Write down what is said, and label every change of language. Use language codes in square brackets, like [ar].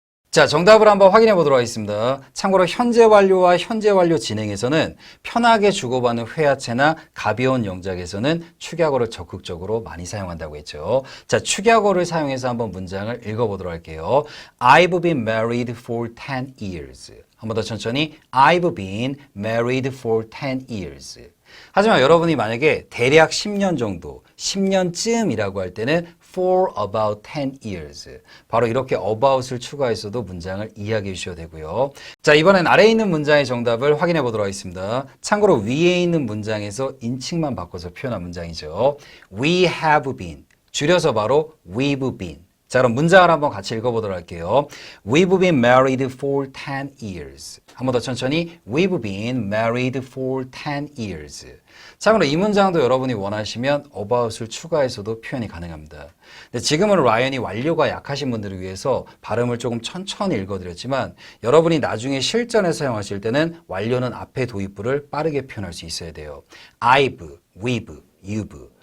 [ko] 자, 정답을 한번 확인해 보도록 하겠습니다. 참고로 현재 완료와 현재 완료 진행에서는 편하게 주고받는 회화체나 가벼운 영작에서는 축약어를 적극적으로 많이 사용한다고 했죠. 자, 축약어를 사용해서 한번 문장을 읽어보도록 할게요. [en] I've been married for 10 years. [ko] 한 번 더 천천히. [en] I've been married for 10 years. [ko] 하지만 여러분이 만약에 대략 10년 정도, 10년쯤이라고 할 때는 [en] for about 10 years. [ko] 바로 이렇게 about을 추가해서도 문장을 이야기해 주셔도 되고요. 자, 이번엔 아래에 있는 문장의 정답을 확인해 보도록 하겠습니다. 참고로 위에 있는 문장에서 인칭만 바꿔서 표현한 문장이죠. [en] We have been. [ko] 줄여서 바로 [en] we've been. [ko] 자, 그럼 문장을 한번 같이 읽어보도록 할게요. [en] We've been married for 10 years. [ko] 한 번 더 천천히. [en] We've been married for 10 years. [ko] 참고로 이 문장도 여러분이 원하시면 about을 추가해서도 표현이 가능합니다. 근데 지금은 라이언이 완료가 약하신 분들을 위해서 발음을 조금 천천히 읽어드렸지만 여러분이 나중에 실전에 사용하실 때는 완료는 앞에 도입부를 빠르게 표현할 수 있어야 돼요. [en] I've, we've, you've.